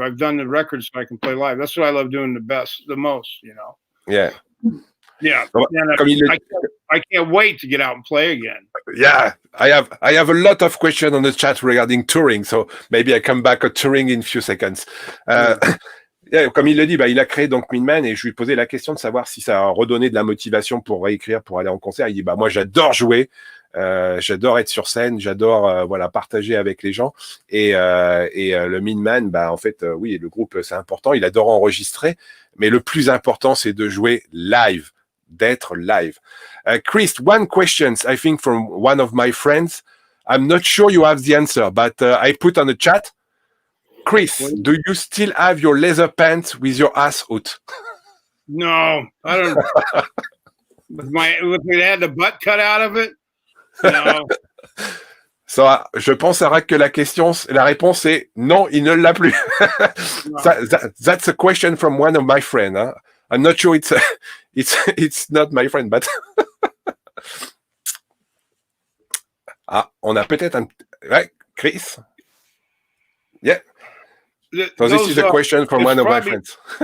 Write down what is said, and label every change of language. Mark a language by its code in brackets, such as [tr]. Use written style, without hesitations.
[en] I've done the records so I can play live. That's what I love doing the most, Yeah. Yeah. I can't wait to get out and play again. Yeah. I have a lot of questions on the chat regarding touring, so maybe I come back to touring in a few seconds. [fr] Comme il le dit, il a créé donc Mean Man et je lui posais la question de savoir si ça a redonné de la motivation pour réécrire, pour aller en concert. Il dit moi j'adore jouer. J'adore être sur scène, j'adore partager avec les gens et le Mean Man, en fait oui, le groupe c'est important, il adore enregistrer, mais le plus important c'est de jouer live, d'être live. [en] Chris, one question I think from one of my friends. I'm not sure you have the answer, but I put on the chat. Chris, do you still have your leather pants with your ass out? No, I don't. with me had the butt cut out of it. No. [fr] So, je pense, Sarah, que la réponse est non, il ne l'a plus. [en] No. That's a question from one of my friends. Huh? I'm not sure it's not my friend, but [fr] on a peut-être un. Ouais, [en] Chris. Yeah. So this is a question from one of my friends.